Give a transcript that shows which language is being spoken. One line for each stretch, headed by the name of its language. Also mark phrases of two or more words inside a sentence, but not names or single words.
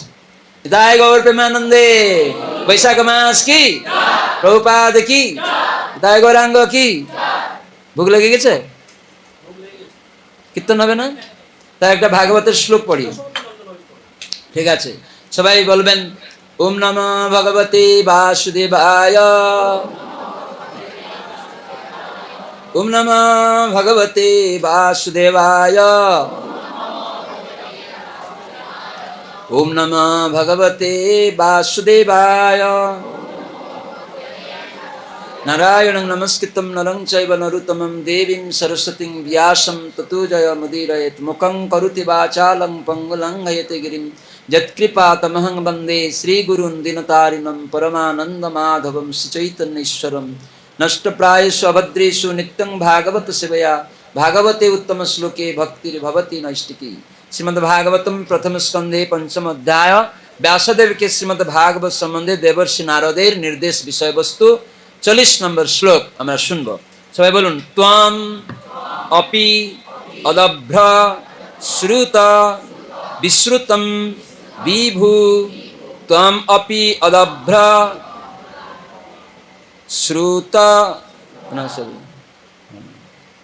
Bangla: হৃদয় গৌর প্রেমানন্দে, বৈশাখ মাস কি, প্রভুপাদ কি, হৃদয় গৌরাঙ্গ কি। ভোগ লেগে গেছে, কীর্তন হবে না? তাই একটা ভাগবতের শ্লোক পড়ি, ঠিক আছে? সবাই বলবেন
Sanskrit: ওম নমঃ ভগবতে বাসুদেবায়, ওম নমঃ ভগবতে বাসুদেবায়, ওম নমঃ ভগবতে বাসুদেবায়। নারায়ণং নমস্কৃত্যং নরং চৈব নরোত্তমং দেবীং সরস্বতীং ব্যাসং ততো জয়মুদীরয়েৎ। মুখং করোতি বাচালং পঙ্গুলং লঙ্ঘয়তে গিরিং যৎকৃপাতমহং বন্দে শ্রীগুরুং দীনতারিণং পরমানন্দমাধবং শ্রীচৈতন্যেশ্বরং। নষ্টপ্রায়েষু অভদ্রেषु নিত্যং ভাগবত সেবয়া, ভাগবতে উত্তম শ্লোকে ভক্তির্ভবতি নৈষ্टिकी।
Bangla: শ্রীমদ্ভাগবতম প্রথম স্কন্ধে পঞ্চম অধ্যায়, ব্যাসদেবকে শ্রীমদ্ ভাগবত সম্বন্ধে দেবর্ষি নারদের নির্দেশ বিষয়বস্তু 40 নম্বর শ্লোক আমরা শুনবো। সবাই বলুন
Sanskrit: ত্বম অপি অদভ্র শ্রুত বিশ্রুতম বিভু, ত্বম অপি অদভ্র শ্রুত